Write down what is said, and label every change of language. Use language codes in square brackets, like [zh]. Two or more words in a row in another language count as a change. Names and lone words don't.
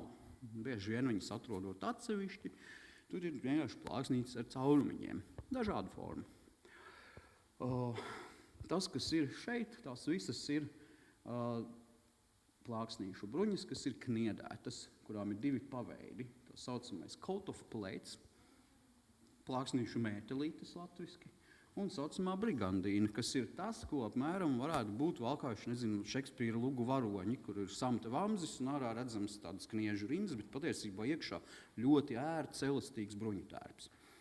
[lv] Bieži vien viņas atrodot atsevišķi, tur ir vienkārši plāksnītes ar caurumiņiem. Dažādu formu. Tas, kas ir šeit, tās visas ir plāksnīšu bruņas, kas ir kniedētas, kurām ir divi paveidi. Tā saucamais [en] coat of plates, [lv] plāksnīšu mētelītes latviski, un saucamā brigandīna, kas ir tas, ko apmēram varētu būt valkājuši, Šekspīra lugu varoņi, kur ir samta vamzis un ārā redzams tādas kniežu rindas, bet patiesībā iekšā ļoti ērts, elastīgs bruņutērps.